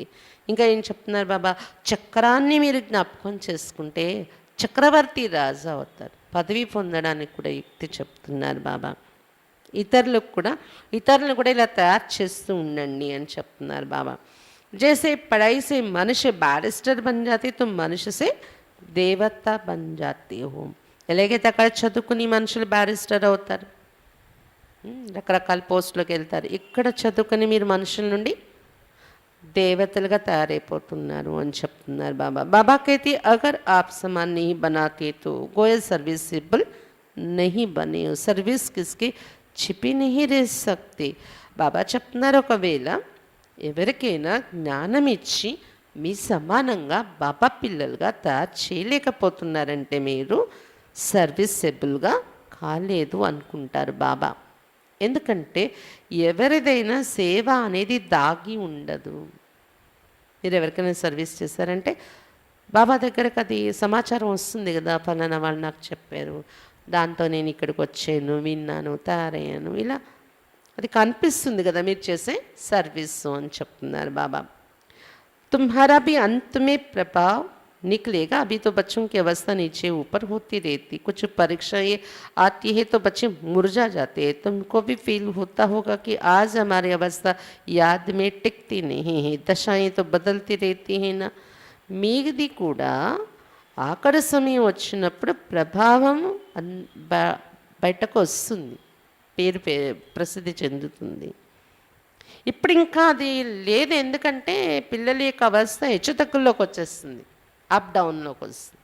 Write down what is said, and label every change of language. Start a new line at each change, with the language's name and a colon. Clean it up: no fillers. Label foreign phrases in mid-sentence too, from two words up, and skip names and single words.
Telugu: ఇంకా ఏం చెప్తున్నారు బాబా, చక్రాన్ని మీరు జ్ఞాపకం చేసుకుంటే చక్రవర్తి రాజు అవుతారు. పదవి పొందడానికి కూడా యుక్తి చెప్తున్నారు బాబా. ఇతరులను కూడా ఇలా తయారు చేస్తూ ఉండండి అని చెప్తున్నారు బాబా.
Hindi: जैसे पढ़ाई से मनुष्य बैरिस्टर बन जाते तो मनुष्य से देवता बन जाते हो.
Telugu: ఎలాగైతే అక్కడ చదువుకుని మనుషులు బ్యారిస్టర్ అవుతారు, రకరకాల పోస్టులకు వెళ్తారు. ఇక్కడ చదువుకొని మీరు మనుషుల నుండి దేవతలుగా తయారైపోతున్నారు అని చెప్తున్నారు బాబా.
Hindi: బాబా कहते अगर आप समान नहीं बनाते तो गोया सर्विसेबल नहीं बने हो. सर्विस किसके छिपी नहीं रह सकते.
Telugu: బాబా చెప్తున్నారు, ఒకవేళ ఎవరికైనా జ్ఞానం ఇచ్చి మీ సమానంగా బాబా పిల్లలుగా తయారు చేయలేకపోతున్నారంటే మీరు సర్వీసెబుల్గా కాలేదు అనుకుంటారు బాబా. ఎందుకంటే ఎవరిదైనా సేవ అనేది దాగి ఉండదు. మీరు ఎవరికైనా సర్వీస్ చేశారంటే బాబా దగ్గరకు అది సమాచారం వస్తుంది కదా, ఫలానా వాళ్ళు నాకు చెప్పారు, దాంతో నేను ఇక్కడికి వచ్చాను, విన్నాను, తయారయ్యాను, ఇలా అది కనిపిస్తుంది కదా మీరు చేసే సర్వీస్ అని చెప్తున్నారు బాబా.
Hindi: तुम्हारा भी अंत में प्रभाव निकलेगा. अभी तो बच्चों की अवस्था नीचे ऊपर होती रहती, कुछ परीक्षाएं आती है तो बच्चे मुरझा जाते हैं. तुमको भी फील होता होगा कि आज हमारी अवस्था याद में टिकती नहीं है, दशाएं तो बदलती रहती हैं ना.
Telugu: మీది కూడా ఆఖరి సమయం వచ్చినప్పుడు ప్రభావం బయటకు వస్తుంది, పేరు ప్రసిద్ధి చెందుతుంది. ఇప్పుడు ఇంకా అది లేదు, ఎందుకంటే పిల్లల యొక్క అవస్థ హెచ్చుతగ్గుల్లోకి వచ్చేస్తుంది,
English: up downలోకి
Telugu: వస్తుంది.